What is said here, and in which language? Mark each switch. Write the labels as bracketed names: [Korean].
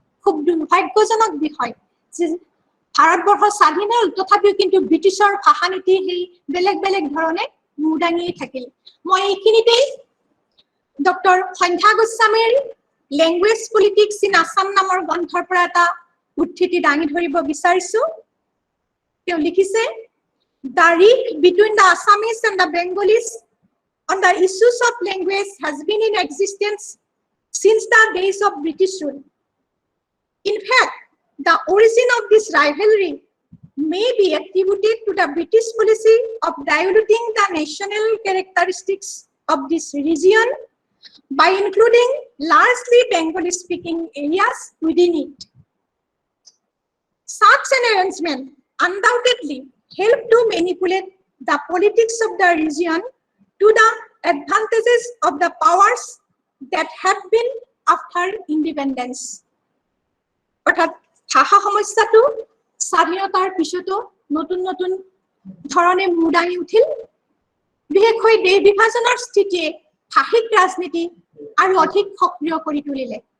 [Assamese] খুব দুৰ্ভাগ্যজনক বিষয় যে ভাৰতবৰ্ষ স্বাধীন হ'ল, তথাপিও কিন্তু ব্ৰিটিছৰ ভাষা নীতি সেই বেলেগ বেলেগ ধৰণে মূৰ দাঙিয়েই থাকিল। মই এইখিনিতেই ডক্টৰ সন্ধ্যা গোস্বামীৰ লেংগুৱেজ পলিটিক্স ইন আছাম নামৰ গ্ৰন্থৰ পৰা এটা উদ্ধৃতি দাঙি ধৰিব বিচাৰিছো। তেওঁ লিখিছে, [English] "The rift between the Assamese and the Bengalis on the issues of language has been in existence since the days of British rule. In fact, the origin of this rivalry may be attributed to the British policy of diluting the national characteristics of this region by including largely Bengali-speaking areas within it. Such an arrangement undoubtedly helped to manipulate the politics of the region to the advantages of the powers that had been after independence." [Assamese] অৰ্থাৎ ভাষা সমস্যাটো স্বাধীনতাৰ পিছতো নতুন নতুন ধৰণে মূৰ দাঙি উঠিল। বিশেষকৈ দেশ বিভাজনৰ স্থিতিয়ে ভাষিক ৰাজনীতি আৰু অধিক সক্ৰিয় কৰি তুলিলে।